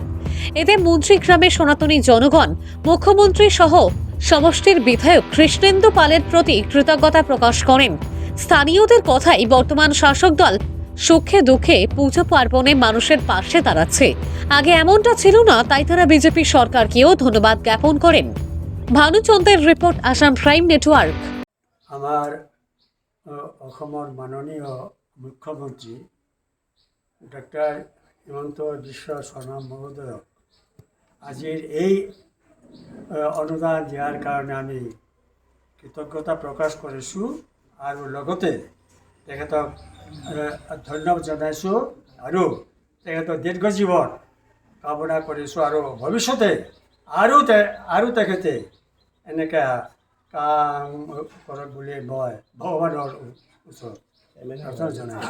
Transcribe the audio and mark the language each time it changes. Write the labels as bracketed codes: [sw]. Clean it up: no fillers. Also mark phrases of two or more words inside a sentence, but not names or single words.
[bn] এতে মন্ত্রীগ্রামের সনাতনী জনগণ মুখ্যমন্ত্রী সহ সমষ্টির বিধায়ক কৃষ্ণেন্দু পালের প্রতি কৃতজ্ঞতা প্রকাশ করেন। স্থানীয়দের কথাই বর্তমান শাসক দল সুখে দুঃখে পুজো পার্বণে মানুষের পাশে দাঁড়াচ্ছে। আগে এমনটা ছিল না, তাই তারা বিজেপি সরকারকেও ধন্যবাদ জ্ঞাপন করেন। ভানুচন্দ্রের রিপোর্ট, আসাম প্রাইম নেটওয়ার্ক। [as] আমাৰ অসমৰ মাননীয় মুখ্যমন্ত্ৰী ডক্টৰ হিমন্ত বিশ্ব শৰ্মা মহোদয়ক আজিৰ এই অনুদান দিয়াৰ কাৰণে আমি কৃতজ্ঞতা প্ৰকাশ কৰিছোঁ আৰু লগতে তেখেতক ধন্যবাদ জনাইছোঁ আৰু তেখেতৰ দীৰ্ঘ জীৱন কামনা কৰিছোঁ আৰু ভৱিষ্যতে আৰু তেখেতে এনেকৈ কাম কৰক বুলি মই ভগৱানৰ ওচৰত প্ৰাৰ্থনা জনাইছোঁ।